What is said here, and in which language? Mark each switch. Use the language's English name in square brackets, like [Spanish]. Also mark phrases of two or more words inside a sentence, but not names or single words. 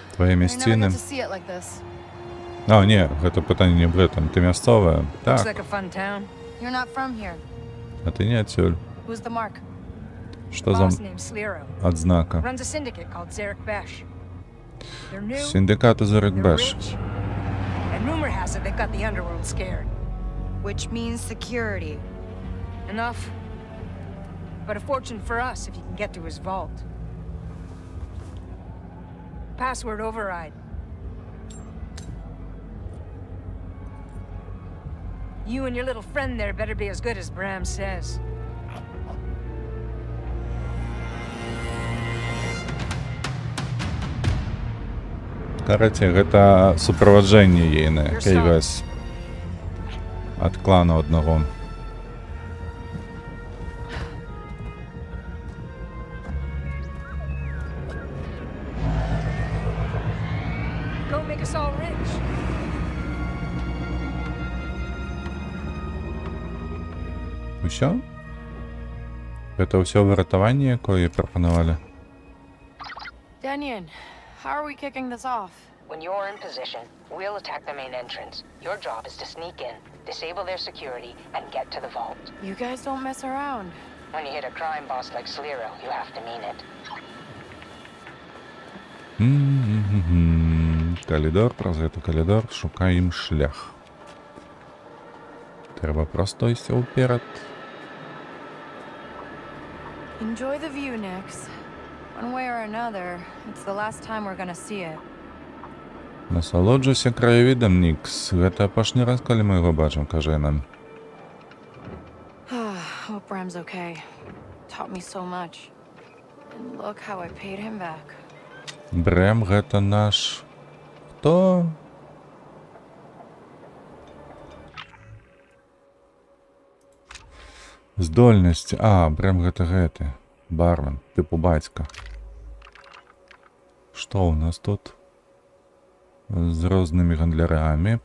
[Belarusian] Твои [English] I never [Belarusian] мясціны. [English] got to see it like this. [Belarusian] А, не, гэта пытанне не аб гэтым. Ты мясцовая? [English] Looks [Belarusian] Так. [English] like a fun town. You're not from here. [Belarusian] А ты не адсюль. [English] Who's the mark? [Belarusian] Што за [English] Boss named Slero. [Belarusian] адзнака? [English] Runs a syndicate called Zarek Besh. They're new. [Belarusian] Сіндикату Зарек [English] They're [Belarusian] Беш. [English] rich. And rumor has it they've got the underworld scared. Which means security. Enough. But a fortune for us if you can get to his vault. Password override. You and your little friend there better be as good as Bram says. [Belarusian] Караце, гэта суправаджэнне ейнае, KVS. Ад клана аднаго. [English] Go make us all rich. [Belarusian] Усё? Гэта ўсё выратаванне, якое прапанавалі? [English] Denian, how are we kicking this off? When you're in position, we'll attack the main entrance. Your job is to sneak in, disable their security, and get to the vault. You guys don't mess around. When you hit a crime boss like Slero, you have to mean it. [Belarusian] Калідор, праз гэты калідор шукаем шлях. Трэба проста ісці ўперад. [English] Enjoy the view, Nix. One way or another, it's the last time we're gonna see it. [Belarusian] Насалоджуйся краявідам, Нікс. Гэта апошні раз, калі мы яго бачым, кажа нам. [English] Hope Bram's okay. Taught me so much. And look how I paid him back. [Belarusian] Брэм гэта наш... Хто? Здольнасці. Брэм гэты. Бармен, тыпу бацька. Што ў нас тут? З рознымі гандлярамі.